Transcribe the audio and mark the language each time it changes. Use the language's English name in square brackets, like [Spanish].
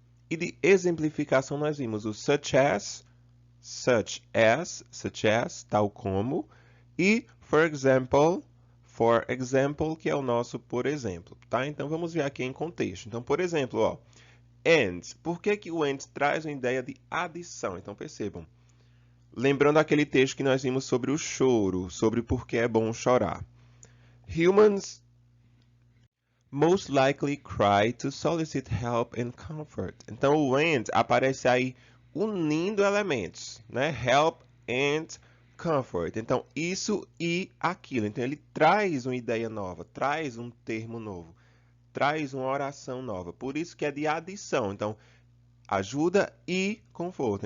[Portuguese] E de exemplificação, nós vimos o [English] such as, [Portuguese] tal como, e [English] for example, [Portuguese] que é o nosso por exemplo, tá? Então vamos ver aqui em contexto. Então, por exemplo, ó, and. Por que que o and traz uma ideia de adição? Então percebam. Lembrando aquele texto que nós vimos sobre o choro, sobre por que é bom chorar. [English] Humans most likely cry to solicit help and comfort. [Portuguese] Então o and aparece aí unindo elementos, né? [English] Help and comfort. [Portuguese] Então isso e aquilo. Então ele traz uma ideia nova, traz um termo novo, traz uma oração nova. Por isso que é de adição. Então ajuda e conforto.